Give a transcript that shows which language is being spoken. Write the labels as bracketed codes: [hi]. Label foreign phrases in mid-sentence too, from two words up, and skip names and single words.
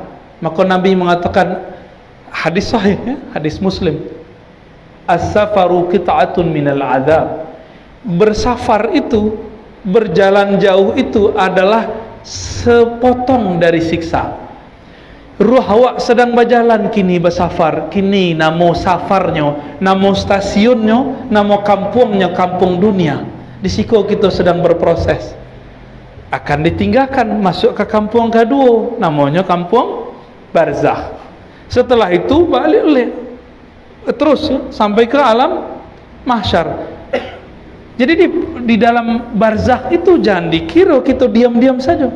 [id] Maka Nabi mengatakan, hadis sahih ya, hadis Muslim, [ar] السفر قطعة من العذاب. [id] Bersafar itu, berjalan jauh itu adalah sepotong dari siksa. Ruh awak sedang berjalan kini bersafar, kini namo safarnya, namo stasiunnya, namo kampungnya, kampung dunia. Di situ kita sedang berproses. Akan ditinggalkan masuk ke kampung kedua, namanya kampung barzakh. Setelah itu balik terus ya, sampai ke alam mahsyar. Jadi di dalam barzakh itu jangan dikira kita diam-diam saja.